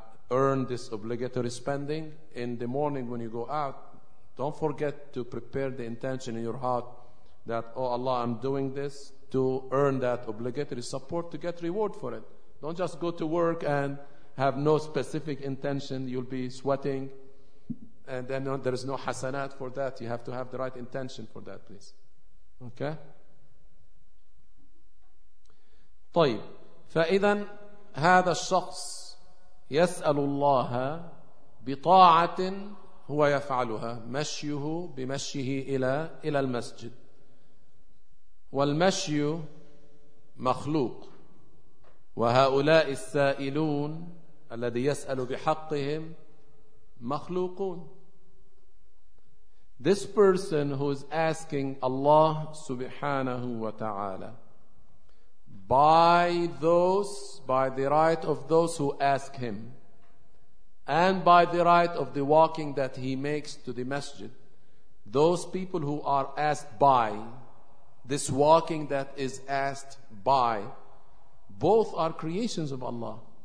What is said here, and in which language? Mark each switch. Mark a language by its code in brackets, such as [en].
[en] earn this obligatory spending. In the morning when you go out, don't forget to prepare the intention in your heart that, oh Allah, I'm doing this to earn that obligatory support to get reward for it. Don't just go to work and have no specific intention. You'll be sweating, and then there is no hasanat for that. You have to have the right intention for that, please. Okay? [ar] طيب فإذا هذا الشخص يسأل الله بطاعة هو يفعلها مشيه بمشيه إلى المسجد. والمشي مخلوق، وهؤلاء السائلون الذي يسأل بحقهم مخلوقون. [en] This person who is asking Allah subhanahu wa ta'ala by the right of those who ask him, and by the right of the walking that he makes to the masjid, those people who are asked by, this walking that is asked by, both are creations of Allah.